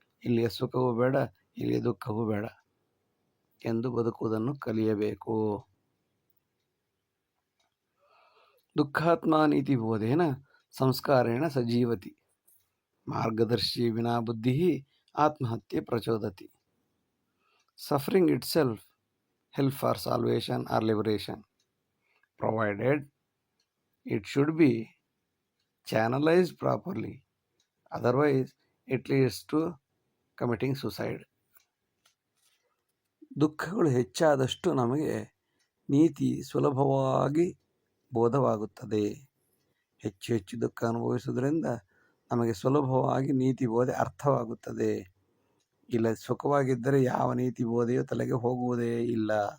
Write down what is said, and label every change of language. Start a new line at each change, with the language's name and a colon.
Kannada: ಇಲ್ಲಿಯ ಸುಖವೂ ಬೇಡ, ಇಲ್ಲಿಯ ದುಃಖವೂ ಬೇಡ ಎಂದು ಬದುಕುವುದನ್ನು ಕಲಿಯಬೇಕು.
Sanskrit: ದುಃಖಾತ್ಮ ನೀತಿಬೋಧೇನ ಸಂಸ್ಕಾರೇಣ ಸಜೀವತಿ. ಮಾರ್ಗದರ್ಶಿ ವಿನಾ ಬುದ್ಧಿ ಆತ್ಮಹತ್ಯೆ ಪ್ರಚೋದತಿ.
English: Suffering itself help for salvation or liberation, provided it should be channelized properly. Otherwise, it leads to committing suicide.
Kannada: ದುಃಖಗಳು ಹೆಚ್ಚಾದಷ್ಟು ನಮಗೆ ನೀತಿ ಸುಲಭವಾಗಿ ಬೋಧವಾಗುತ್ತದೆ. ಹೆಚ್ಚು ಹೆಚ್ಚು ದುಃಖ ಅನುಭವಿಸುವುದರಿಂದ ನಮಗೆ ಸುಲಭವಾಗಿ ನೀತಿ ಬೋಧೆ ಅರ್ಥವಾಗುತ್ತದೆ. ಇಲ್ಲ ಸುಖವಾಗಿದ್ದರೆ ಯಾವ ನೀತಿ ಬೋಧೆಯೂ ತಲೆಗೆ ಹೋಗುವುದೇ ಇಲ್ಲ.